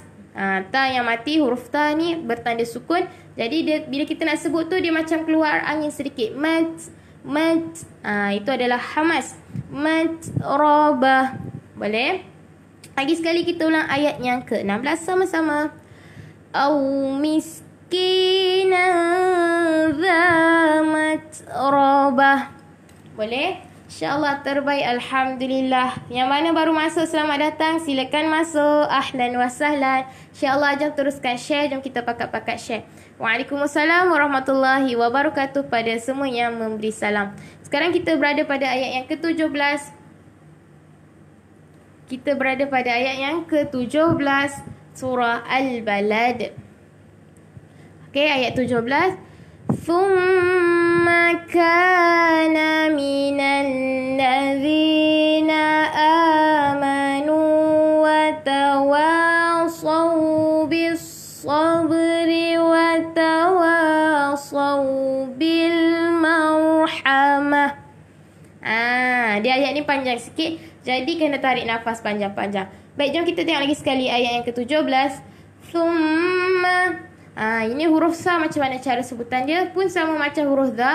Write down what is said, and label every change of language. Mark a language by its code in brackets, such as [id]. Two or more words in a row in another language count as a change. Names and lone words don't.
[ms] Ta yang mati, huruf ta ni bertanda sukun. Jadi bila kita nak sebut tu, dia macam keluar angin sedikit. Mat. Itu adalah hamas. Matrabah. Boleh? Lagi sekali kita ulang ayat yang ke-16 sama-sama. [ar] أو مسكينا ذا متربة. [ms] Boleh? InsyaAllah terbaik. Alhamdulillah. Yang mana baru masuk, selamat datang. Silakan masuk. [ar] أهلا وسهلا. [ms] InsyaAllah jom teruskan share. Jom kita pakat-pakat share. [ar] وعليكم السلام ورحمة الله وبركاته [ms] pada semua yang memberi salam. Sekarang kita berada pada ayat yang ke-17. Kita berada pada ayat yang ke-17 surah Al-Balad. Okey, ayat 17. [ar] ثم كان من الذين آمنوا وتواصوا بالصبر وتواصوا بالمرحمة. [ms] Dia ayat ni panjang sikit, jadi kena tarik nafas panjang-panjang. Baik, jom kita tengok lagi sekali ayat yang ke-17. Thumma. Ini huruf sa, macam mana cara sebutan dia pun sama macam huruf dha.